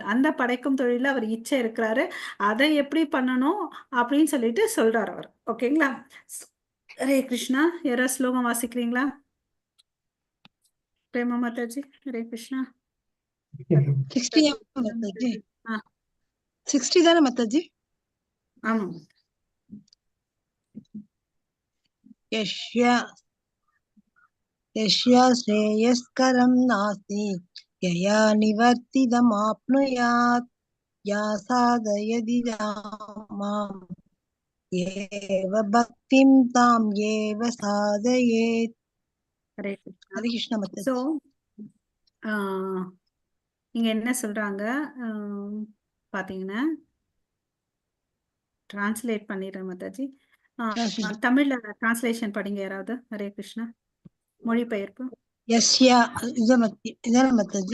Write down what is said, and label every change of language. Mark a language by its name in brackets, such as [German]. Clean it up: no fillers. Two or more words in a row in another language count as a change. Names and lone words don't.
[Tamil] அந்த படைக்கும் தொழில அவர் இச்சை இருக்கிறாரு. அதை எப்படி பண்ணணும் அப்படின்னு சொல்லிட்டு சொல்றாரு அவர். ஓகேங்களா? ஹரே கிருஷ்ணா. யாராவது ஸ்லோகம் வாசிக்கிறீங்களா? பிரேமா மாதாஜி. ஹரே கிருஷ்ணா. 60 தானே மாதாஜி? ஆமா. [Sanskrit] यस्या श्रेयस्करं नास्ति यया निवर्तितमाप्नुयात् या साधयति माम् एव भक्तिं तां एव साधयेत्. [Tamil] ஹரே ஹரே கிருஷ்ணா மாதாஜி. ஸோ இங்க என்ன சொல்றாங்க பாத்தீங்கன்னா, டிரான்ஸ்லேட் பண்ணிடுறேன் மாதாஜி. தமிழ்ல டிரான்ஸ்லேஷன் படிங்க யாராவது. ஹரே கிருஷ்ணா. மொழிபெயர்ப்பு. யஸ்யா இதான மாதாஜி?